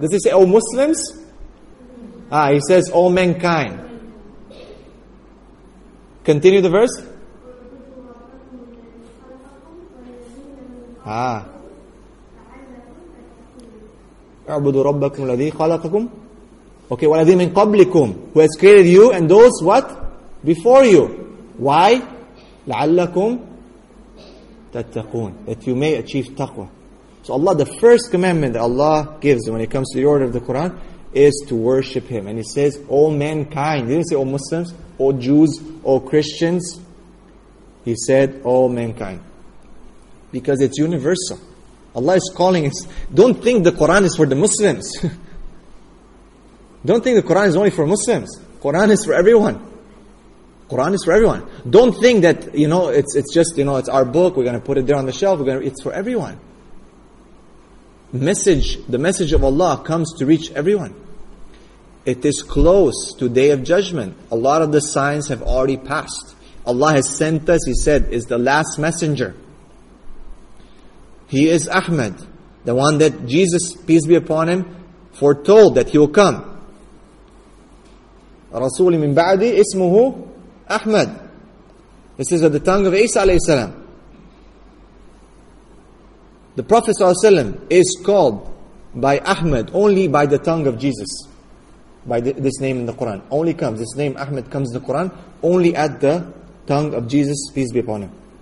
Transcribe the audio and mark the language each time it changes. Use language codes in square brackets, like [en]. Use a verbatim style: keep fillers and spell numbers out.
[en] Does He say, oh Muslims? Ah, He says, oh mankind. Continue the verse. Ah. [ar] اعْبُدُوا رَبَّكُمْ الَّذِي خَلَقَكُمْ. Okay, وَالَّذِي مِنْ قَبْلِكُمْ. [en] Who has created you and those what? Before you. Why? [ar] لَعَلَّكُمْ تَتَّقُونَ. [en] That you may achieve taqwa. So Allah, the first commandment that Allah gives when it comes to the order of the Quran is to worship Him. And He says, O mankind. He didn't say, O Muslims, O Jews, O Christians. He said, O mankind. Because it's universal. Allah is calling us. Don't think the Quran is for the Muslims. Don't think the Quran is only for Muslims. Quran is for everyone. Quran is for everyone. Don't think that, you know, it's it's just, you know, it's our book, we're going to put it there on the shelf, we're going to, it's for everyone. Message, the message of Allah comes to reach everyone. It is close to Day of Judgment. A lot of the signs have already passed. Allah has sent us, He said, is the last messenger. He is Ahmed, the one that Jesus, peace be upon Him, foretold that He will come. [ar] رَسُولِ مِنْ بَعْدِ اسْمُهُ Ahmed. [en] This is at the tongue of Isa alayhi salam. The Prophet ﷺ is called by Ahmed only by the tongue of Jesus. By the, this name in the Quran. Only comes, this name Ahmed comes in the Quran only at the tongue of Jesus, peace be upon Him.